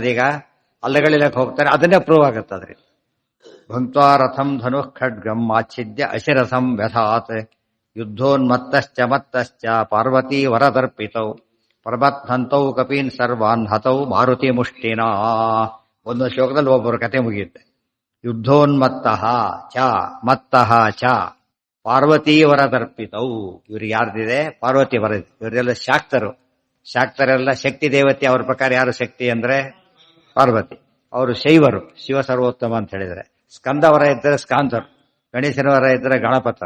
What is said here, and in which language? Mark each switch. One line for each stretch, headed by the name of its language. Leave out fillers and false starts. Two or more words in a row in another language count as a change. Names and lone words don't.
Kannada: ಈಗ ಅಲ್ಲಗಳಿಲಕ್ಕೆ ಹೋಗ್ತಾನೆ, ಅದನ್ನೇ ಪ್ರೂವ್ ಆಗುತ್ತೆ.
Sanskrit: ಅದ್ರಿ ಭಂಕ್ತ್ವಾ ರಥಂ ಧನುಃ ಖಡ್ಗಂ ಆಚ್ಛಿದ್ಯ ಅಶಿರಸಂ ವ್ಯಥಾತ್. ಯುದ್ಧೋನ್ಮತ್ತಶ್ಚ ಮತ್ತಶ್ಚ ಪಾರ್ವತೀ ವರದರ್ಪಿತೌ ಪರ್ವತ್ಹಂತೌ ಕಪೀನ್ ಸರ್ವಾನ್ ಹತೌ ಮಾರುತಿ ಮುಷ್ಟಿನಾ.
Kannada: ಒಂದು ಶ್ಲೋಕದಲ್ಲಿ ಒಬ್ಬರ ಕತೆ ಮುಗಿಯುತ್ತೆ.
Sanskrit: ಯುದ್ಧೋನ್ಮತ್ತಃ ಚ ಮತ್ತಃ ಚ ಪಾರ್ವತೀ ವರದರ್ಪಿತೌ.
Kannada: ಇವ್ರಿಗೆ ಯಾರ್ದಿದೆ? ಪಾರ್ವತಿ ವರ. ಇವರೆಲ್ಲ ಶಾಕ್ತರೆಲ್ಲ ಶಕ್ತಿ ದೇವತೆ. ಅವ್ರ ಪ್ರಕಾರ ಯಾರು ಶಕ್ತಿ ಅಂದ್ರೆ ಪಾರ್ವತಿ. ಅವರು ಶೈವರು, ಶಿವ ಸರ್ವೋತ್ತಮ ಅಂತ ಹೇಳಿದರೆ. ಸ್ಕಂದವರ ಇದ್ದರೆ ಸ್ಕಾಂತರು, ಗಣೇಶನ ವರ ಇದ್ದರೆ ಗಣಪತರು.